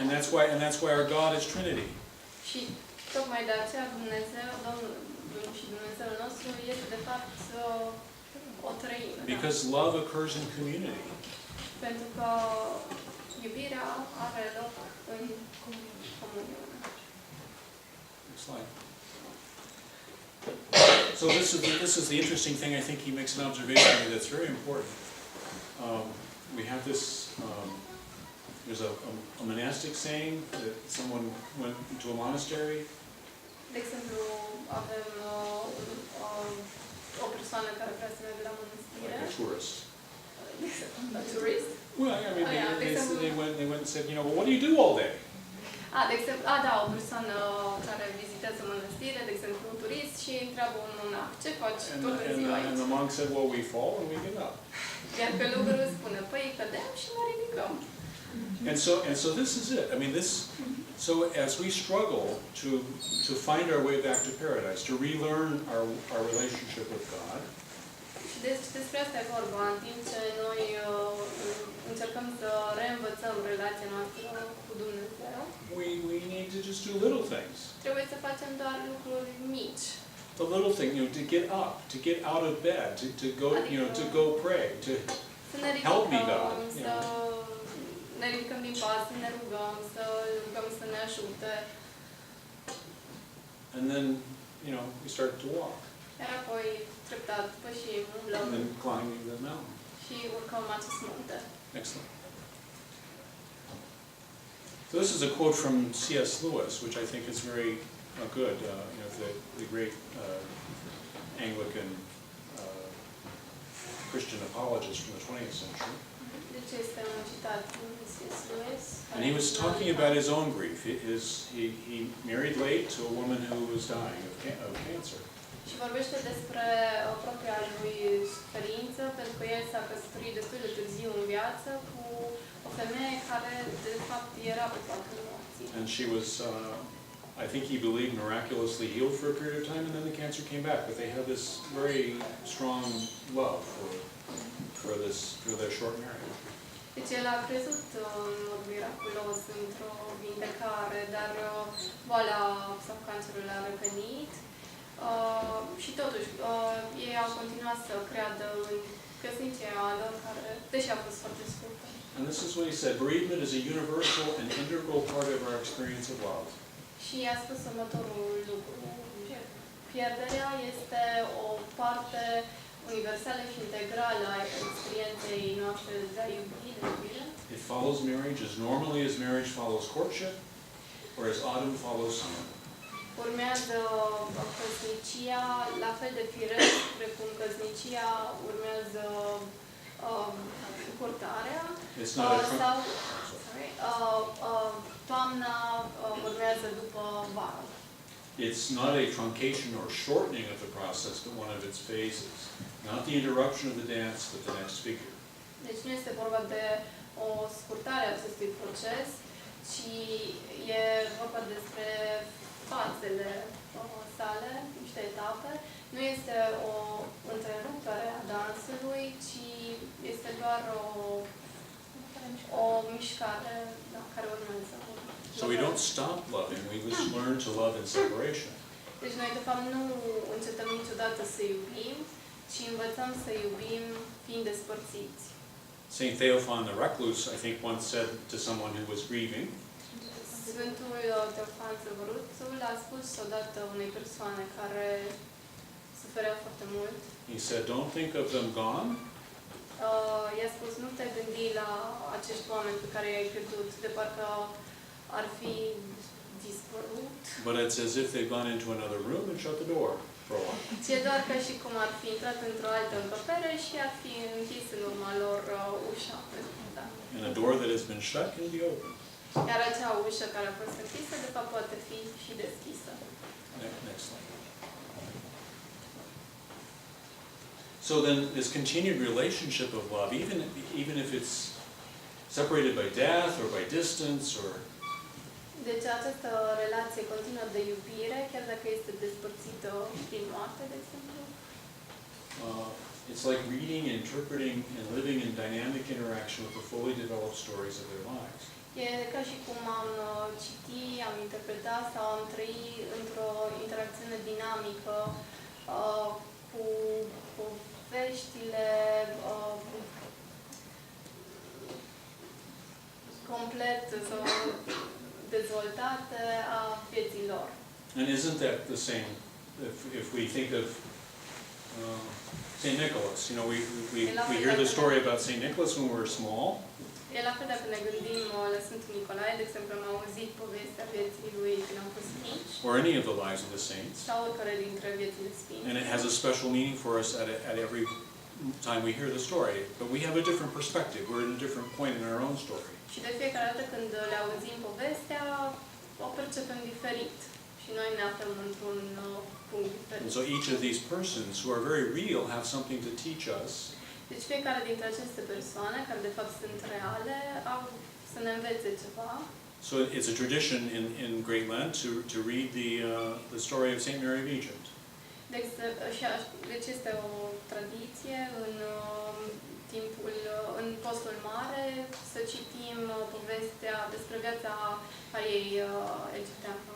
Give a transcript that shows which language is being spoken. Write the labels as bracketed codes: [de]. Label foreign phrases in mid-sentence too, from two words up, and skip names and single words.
[en] And that's why our God is Trinity. [ro] Și tocmai de aceea Dumnezeu, Domnul și Dumnezeul nostru este de fapt o treime. [en] Because love occurs in community. [ro] Pentru că iubirea are loc în comuniune. [en] Next slide. So this is the interesting thing. I think he makes an observation here that's very important. We have this. There's a monastic saying that someone went into a monastery. [ro] De exemplu, avem o persoană care vrea să meargă la mănăstire. [en] Like a tourist. A tourist? Well, I mean, they went and said, well, what do you do all day? [ro] De exemplu, o persoană care vizitează mănăstire, de exemplu, un turist și întreabă un monac, ce faci toată ziua aici? [en] And the monk said, well, we fall and we get up. [ro] Iar călugărul spune, păi cădem și ne ridicăm. [en] And so this is it. I mean, so as we struggle to find our way back to paradise, to relearn our relationship with God, [ro] deci despre asta e vorba, în timp ce noi încercăm să reînvățăm relația noastră cu Dumnezeu. [en] We need to just do little things. [ro] Trebuie să facem doar lucruri mici. [en] The little thing, to get up, to get out of bed, to go, to go pray, to help me, God. [ro] Să ne ridicăm din pas, să ne rugăm, să rugăm să ne ajute. [en] And then, we start to walk. [ro] Iar apoi, treptat, pășim, umblăm. [en] And then climbing the mountain. [ro] Și urcăm acest munte. [en] Excellent. So this is a quote from C.S. Lewis, which I think is very good. The great Anglican Christian apologist from the 20th century. [ro] Deci este un citat din C.S. Lewis. [en] And he was talking about his own grief. He married late to a woman who was dying of cancer. [ro] Și vorbește despre propria lui suferință, pentru că el s-a căsătorit destul de târziu în viață cu o femeie care, de fapt, era pe patul morții. [en] And she was, I think he believed, miraculously healed for a period of time, and then the cancer came back. But they had this very strong love for their short marriage. [ro] Deci el a crezut în mod miraculos într-o vindecare, dar boala sau cancerul a revenit. Și totuși, ei au continuat să creadă în căsnicia lor, care, deși a fost foarte scurtă. [en] And this is what he said: bereavement is a universal and integral part of our experience of love. [ro] Și a spus următorul lucru: pierderea este o parte universală și integrală a experienței noastre de a iubi, de iubire. [en] It follows marriage as normally as marriage follows courtship, or as autumn follows summer. [ro] urmează căsnicia, la fel de firesc precum căsnicia urmează curtarea, [en] It's not a [ro] sau toamna urmează după vară. [en] It's not a truncation or shortening of the process, but one of its phases. Not the interruption of the dance, but the next figure. [ro] Deci nu este vorba de o scurtare a acestui proces, ci e vorba despre fazele sale, niște etape. Nu este o întrerupere a dansului, ci este doar o mișcare care urmează. [en] So we don't stop loving, we just learn to love in separation. [ro] Deci noi de fapt nu încetăm niciodată să iubim, ci învățăm să iubim fiind despărțiți. [en] Saint Theophan the Recluse, I think, once said to someone who was grieving, [ro] Sfântul Teofan Săvăruțul a spus odată unei persoane care suferea foarte mult. [en] he said, don't think of them gone, [ro] I-a spus, nu te gândi la acești oameni pe care i-ai pierdut, de parcă ar fi dispărut. [en] but it's as if they've gone into another room and shut the door for a while. [ro] Ci e doar ca și cum ar fi intrat într-o altă încăpere și ar fi închis în urma lor ușa. Da. [en] And a door that has been shut can be opened. [ro] Iar acea ușă care a fost închisă, de fapt, poate fi și deschisă. [en] Next slide. So then this continued relationship of love, even if it's separated by death or by distance or [ro] Deci această relație continuă de iubire, chiar dacă este despărțită prin moarte, de exemplu, [en] it's like reading, interpreting, and living in dynamic interaction with the fully developed stories of their lives. [ro] e ca și cum am citi, am interpretat sau am trăi într-o interacțiune dinamică cu poveștile complet sau dezvoltate a vieții lor. [en] And isn't that the same if we think of St. Nicholas? You know, we hear the story about St. Nicholas when we were small. [ro] E la fel dacă ne gândim la Sfântul Nicolae, de exemplu, am auzit povestea vieții lui când am fost mici. [en] Or any of the lives of the saints. [ro] Sau oricare dintre viețile sfinți. [en] And it has a special meaning for us at every time we hear the story. But we have a different perspective. We're in a different point in our own story. [ro] Și de fiecare dată când le auzim povestea, o percepem diferit. Și noi ne aflăm într-un punct diferit. [en] And so each of these persons who are very real have something to teach us. [ro] Deci fiecare dintre aceste persoane, care de fapt sunt reale, au să ne învețe ceva. [en] So it's a tradition in Great Lent to read the story of Saint Mary of Egypt. [ro] Deci este o tradiție în postul mare să citim povestea despre viața Fariei egipteană.